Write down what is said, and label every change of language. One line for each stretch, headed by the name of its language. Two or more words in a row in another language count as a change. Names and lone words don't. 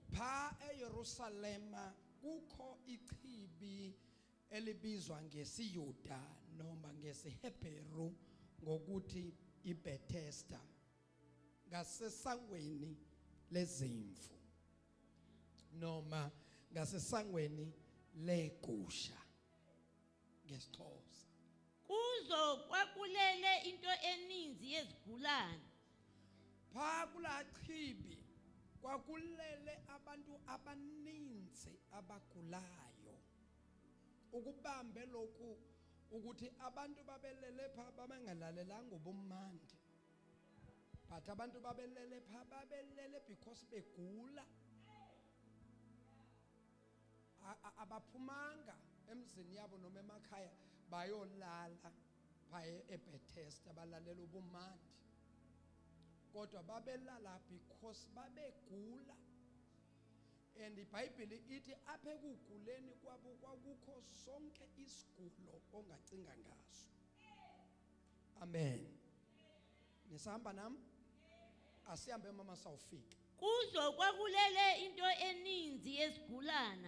Xhosa: Pha eYerusalem kukho ichibi elibizwa ngesiYuda noma ngesiHebheru ngokuthi iBethesda, ngasesangweni lezimvu noma ngasesangweni legusha ngesixhosa. Kuzo kwakulele into eninzi yezigulane. Pha kula chibi kwakulele abantu abaninzi abagulayo. Ukubambe lokhu ukuthi abantu babelele pha babengalalelanga ubumnandi, but abantu babelele pha babelele because begula. Abaphumanga emzini yabo noma emakhaya bayolala pha eBethesda balalela ubumnandi, kodwa babelala because babegula. And iBhayibheli ithi apha ekuguleni kwabo kwakukho sonke isigulo ongacinga ngaso. Amen. Nisahamba nami? Asihambe mama sawufika. Kuzo kwakulele into eninzi yezigulana.